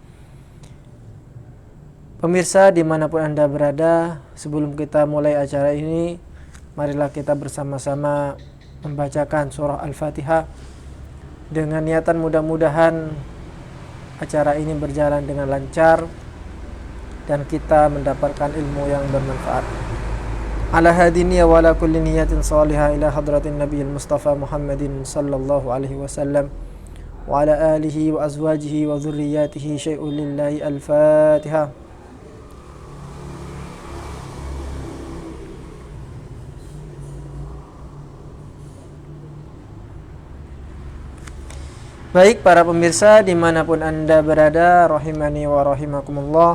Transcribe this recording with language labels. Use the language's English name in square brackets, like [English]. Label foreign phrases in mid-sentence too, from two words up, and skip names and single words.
[Indonesian] Pemirsa dimanapun Anda berada, sebelum kita mulai acara ini, marilah kita bersama-sama membacakan surah Al-Fatihah dengan niatan mudah-mudahan acara ini berjalan dengan lancar dan kita mendapatkan ilmu yang bermanfaat. [Arabic] على هذه النية وعلى كل نية صالحة إلى حضرة النبي المصطفى محمد صلى الله عليه وسلم وعلى آله وأزواجه وذرياته شيء لله. [Indonesian] Al-Fatihah. Baik para pemirsa dimanapun Anda berada, [Arabic] رحمني ورحمكم الله.